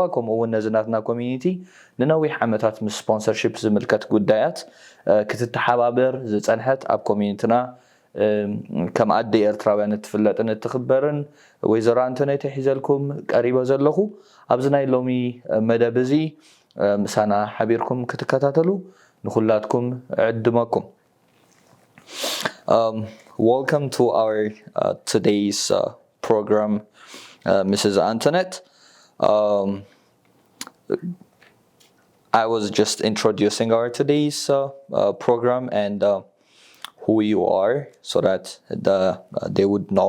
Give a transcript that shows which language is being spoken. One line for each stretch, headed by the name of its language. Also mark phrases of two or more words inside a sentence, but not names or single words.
Tigrinya: ከምኡውን ነዝናትና ኮሚኒቲ ንነዊሕ ዓመታት ምስ ስፖንሰርሺፕ ዝምልከት ጉዳያት ክትተሓባበር ዝፀንሐት ኣብ ኮሚኒቲና ከም ኣዲ ኤርትራውያን እትፍለጥን እትኽበርን ወይዘሮ አንቶኔት ሒዘልኩም ቀሪበ ዘለኹ ኣብዚ ናይ ሎሚ መደብ እዚ ምሳና ሓቢርኩም ክትከታተሉ ንኹላትኩም ዕድመኩም
English: Welcome to our today's program, Mrs. Antoinette. I was just introducing our today's program and who you are, so that they would know.